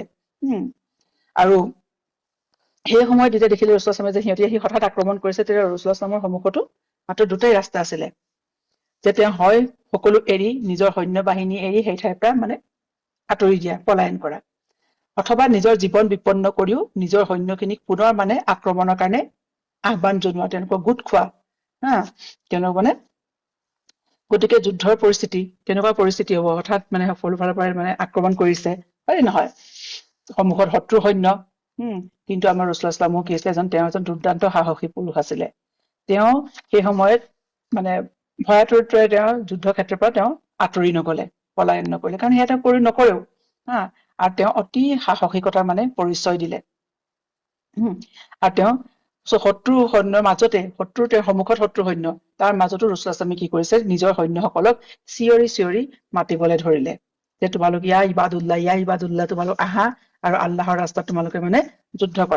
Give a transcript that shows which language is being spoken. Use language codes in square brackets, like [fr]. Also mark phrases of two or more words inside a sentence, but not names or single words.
[as] আৰু সেই সময়ত যেতিয়া দেখিলে [ar] رسول الله صلى الله عليه وسلم [as] যে সিহঁতি আহি হঠাৎ আক্ৰমণ কৰিছে, তেতিয়া [ar] رسول الله صلى الله عليه وسلم [as] সন্মুখতো মাত্ৰ দুটাই ৰাস্তা আছিলে, যে তেওঁ হয় সকলো এৰি, নিজৰ সৈন্য বাহিনী এৰি সেই ঠাইৰ পৰা মানে আঁতৰি দিয়া, পলায়ন কৰা, অথবা নিজৰ জীৱন বিপন্ন কৰিও নিজৰ সৈন্যখিনিক পুনৰ মানে আক্ৰমণৰ কাৰণে আহ্বান জনোৱা, তেওঁলোকক গোট খোৱা। তেওঁলোক মানে, গতিকে যুদ্ধৰ পৰিস্থিতি কেনেকুৱা পৰিস্থিতি হব, হঠাৎ মানে সকলো ফালৰ পৰা মানে আক্ৰমণ কৰিছে, হয় নহয়, সন্মুখত শত্ৰু সৈন্য। কিন্তু আমাৰ [ar] رسول الله صلى الله عليه وسلم [as] কি আছিলে, তেওঁ এজন দুৰ্দান্ত সাহসী পুৰুষ আছিলে। তেওঁ সেই সময়ত মানে ভয়াতুৰত্বৰে তেওঁ যুদ্ধ ক্ষেত্ৰৰ পৰা তেওঁ আঁতৰি নগলে, পলায়ন নকৰিলে, কাৰণ সেয়া তেওঁ কৰি নকৰেও। আৰু তেওঁ অতি সাহসিকতাৰ মানে পৰিচয় দিলে। আৰু তেওঁ শত্ৰু সৈন্যৰ মাজতে, তেওঁৰ সন্মুখত শত্ৰু সৈন্য, তাৰ মাজতো [ar] رسول الله صلى الله عليه وسلم [as] কি কৰিছে, নিজৰ সৈন্যসকলক চিঞৰি চিঞৰি মাতিবলৈ ধৰিলে, যে তোমালোক [ar] يا عباد الله, [as] তোমালোক আহা আৰু আল্লাহৰ ৰাস্তাত তোমালোকে মানে যুদ্ধ কৰা।